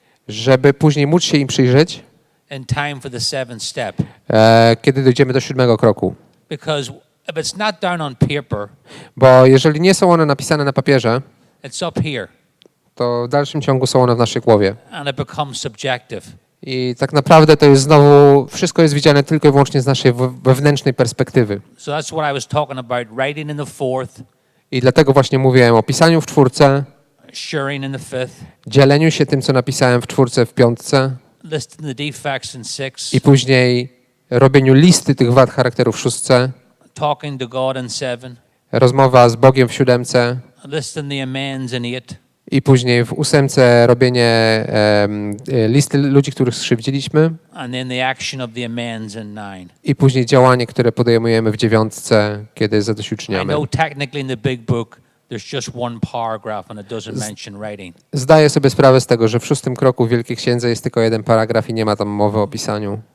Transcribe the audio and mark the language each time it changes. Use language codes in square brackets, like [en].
[pl] żeby później móc się im przyjrzeć, [en] in time for the 7th step. [pl] kiedy dojdziemy do 7. kroku. [en] Because if it's not down on paper, [pl] Bo jeżeli nie są one napisane na papierze, [en] it's up here [pl] to w dalszym ciągu są one w naszej głowie. [en] and it becomes subjective. [pl] I tak naprawdę to jest znowu, wszystko jest widziane tylko i wyłącznie z naszej wewnętrznej perspektywy. [en] So that's what I was talking about, writing in the 4th, [pl] I dlatego właśnie mówiłem o pisaniu w 4, [en] sharing in the 5th, [pl] dzieleniu się tym, co napisałem w 4, w 5 [en] listing the defects in 6th, [pl] i później robieniu listy tych wad charakteru w 6, [en] talking to God in 7, [pl] rozmowa z Bogiem w 7 [en] listing the amends in 8, [pl] i później w 8 robienie listy ludzi, których skrzywdziliśmy [en] and then the action of the amends in 9. [pl] i później działanie, które podejmujemy w 9, kiedy [en] I [pl] zadośćuczyniamy. [en] know technically in the big book there's just one paragraph and it doesn't mention writing. [pl] Zdaję sobie sprawę z tego, że w 6 kroku w Wielkiej Księdze jest tylko 1 paragraf i nie ma tam mowy o pisaniu.